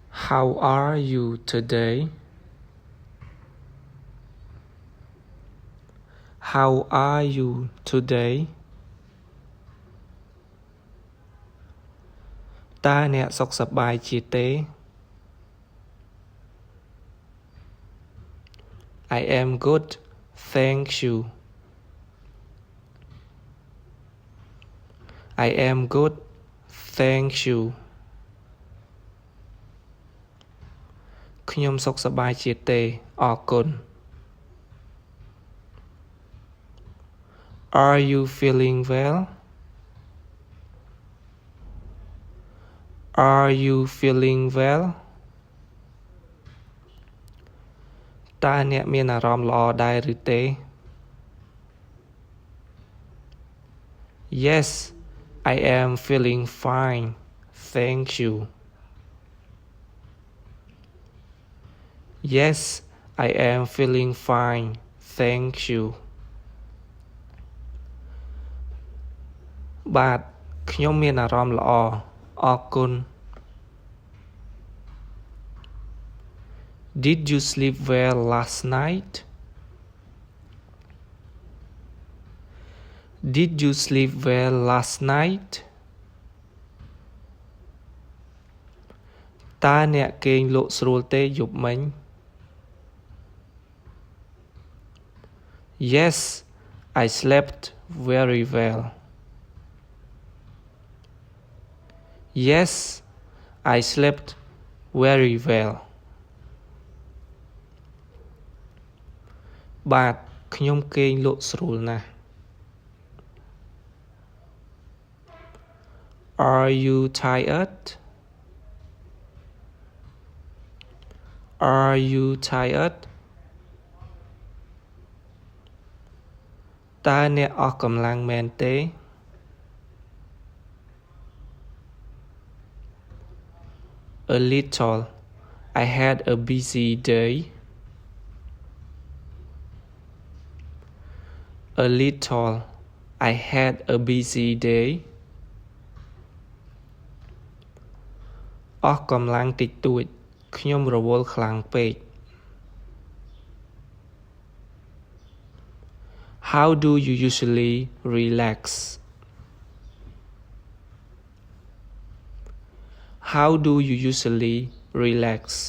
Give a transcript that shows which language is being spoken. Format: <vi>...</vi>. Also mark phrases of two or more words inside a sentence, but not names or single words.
<en>How are you today? How are you today?</en> <km>តើអ្នកសុខសប្បាយជាទេ</km> <en>I am good, thank you. I am good, thank you.</en> <km>ខ្ញុំសុខសប្បាយជាទេអរគុណ</km> <en>Are you feeling well? Are you feeling well?</en> <km>តើអ្នកមានអារម្មណ៍ល្អដែរឬទេ</km> <en>Yes, I am feeling fine, thank you. Yes, I am feeling fine, thank you.</en> <km>បាទខ្ញុំមានអារម្មណ៍ល្អអរគុណ</km> <en>Did you sleep well last night? Did you sleep well last night?</en> <km>តើអ្នកគេងលក់ស្រួលទេយប់មិញ</km> <en>Yes, I slept very well. Yes, I slept very well.</en> <km>បាទខ្ញុំគេងលក់ស្រួលណាស់</km> <en>Are you tired? Are you tired?</en> <km>តើអ្នកអស់កម្លាំងមែនទេ</km> <en>A little. I had a busy day. A little. I had a busy day.</en> <km>អស់កម្លាំងតិចតួចខ្ញុំរវល់ខ្លាំងពេក</km> <en>How do you usually relax? How do you usually relax?</en>